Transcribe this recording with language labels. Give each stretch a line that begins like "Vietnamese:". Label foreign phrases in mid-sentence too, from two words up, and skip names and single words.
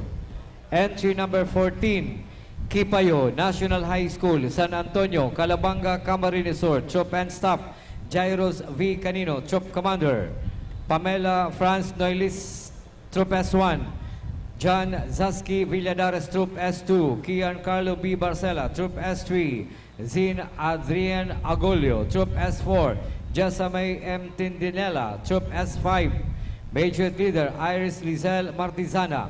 English: Entry number 14, Kipayo National High School, San Antonio, Calabanga, Camarines Sur. Troop and Staff, Jairos V. Canino, Troop Commander. Pamela Franz Noilis, Troop S1. John Zaski Villadares, Troop S2. Kian Carlo B. Barcela, Troop S3. Zin Adrian Agolio, Troop S4. Jasamay M. Tindinela, Troop S5. Major Leader Iris Lizelle Martizana.